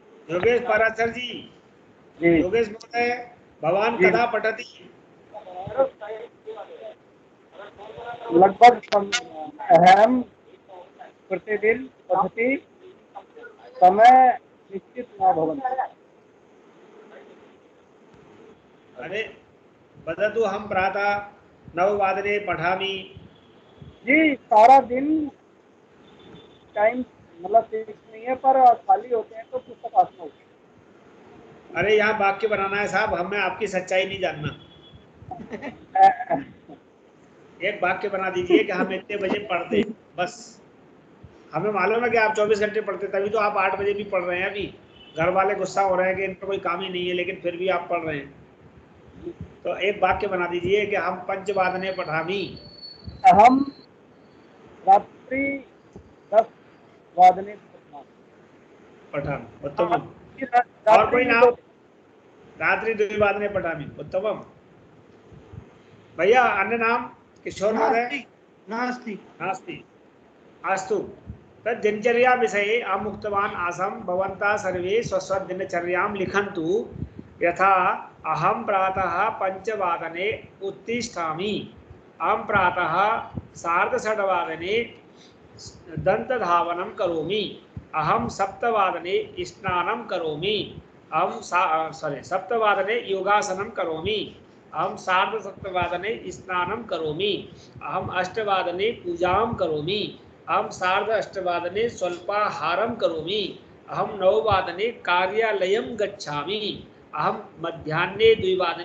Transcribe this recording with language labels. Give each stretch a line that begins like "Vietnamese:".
Sanskrit: योगेश पाराशर जी योगेश महोदय भवान कदा पठति लगभग अहम प्रतिदिन पठति समय निश्चित न भवति। अरे वदतु हम प्रातः 9 पठामि
Hindi: जी सारा दिन टाइम मतलब फिक्स नहीं है पर खाली होते हैं तो पुस्तक आसना होती है। अरे यहाँ वाक्य बनाना है साहब हमें आपकी सच्चाई नहीं जानना एक वाक्य बना दीजिए कि हम इतने बजे पढ़ते बस हमें मालूम है कि आप 24 घंटे पढ़ते तभी तो आप 8 बजे भी पढ़ रहे हैं अभी घर वाले गुस्सा हो रहे हैं कि इन पर कोई काम ही नहीं है लेकिन फिर भी आप पढ़ रहे हैं तो एक वाक्य बना दीजिए कि
Sanskrit: हम 5 पठामि हम रात्रि 10 पठामि उत्तमम्
Hindi: और कोई नाम
Sanskrit: रात्रि 2 पठामि उत्तमम् भैया अन्य नाम किशोर महोदय नास्ति नास्ति अस्तु तद् दिनचर्या विषये अहम् उक्तवान् आसम् भवन्तः सर्वे स्वस्वदिनचर्यां लिखन्तु यथा अहं प्रातः 5 उत्तिष्ठामि अहं प्रातः 6:30 दन्तधावनं करोमि अहं 7 स्नानं करोमि अहं 7 योगासनं करोमि अहं 7:30 स्नानं करोमि अहं 8 पूजां करोमि अहं 8:30 स्वल्पाहारं करोमि अहं 9 कार्यालयं गच्छामि अहं मध्याह्ने 2